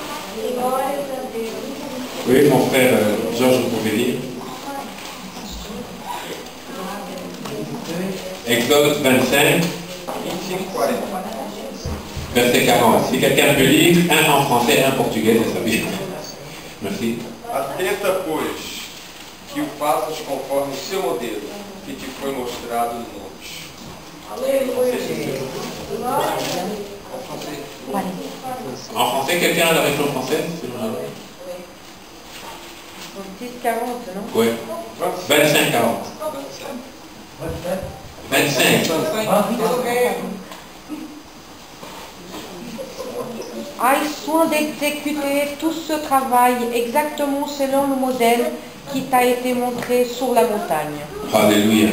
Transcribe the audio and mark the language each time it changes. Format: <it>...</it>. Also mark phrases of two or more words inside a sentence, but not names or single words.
<fr>Oui, mon frère Georges, vous pouvez lire. Exode 25, verset 40. Si quelqu'un peut lire, un en français, un en portugais, ça serait bien. Merci.</fr> <pt>Atenta, pois, que o faças conforme o seu modelo, que te foi mostrado no monte.</pt> <fr>En français, quelqu'un a la version française? 10-40, non? Oui. 25-40. 25. Aie soin d'exécuter tout ce travail exactement selon le modèle qui t'a été montré sur la montagne.</fr>